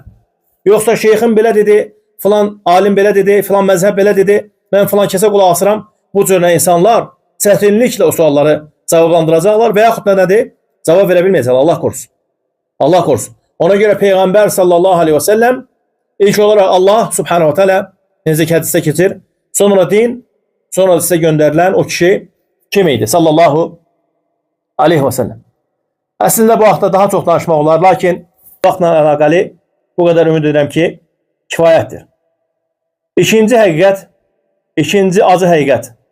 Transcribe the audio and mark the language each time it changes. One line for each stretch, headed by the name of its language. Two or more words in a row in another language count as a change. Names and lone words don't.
Azerbaijani: Yoxsa şeyxin belə dedi, filan alim belə dedi, filan məzhəb belə dedi, mən filan kəsə qulaq asıram. Bu cür insanlar çətinliklə o sualları cavablandıracaqlar və yaxud da nədir? Cavab verə bilməyəcəklər. Allah korusun. Allah korusun. Ona görə Peyğəmbər
Arabic: صلى الله عليه وسلم
Azerbaijani: ilk olaraq Allah
Arabic: سبحانه وتعالى
Azerbaijani: necə hədisdə keçir. Sonra din, sonra sizə göndərilən o kişi kim idi?
Arabic: صلى الله عليه وسلم.
Azerbaijani: Əslində bu haqda daha çox danışmaq olar, lakin vaxtla əlaqəli bu qədər ümid edirəm ki, kifayətdir. İkinci həqiqət, ikinci acı həqiqət.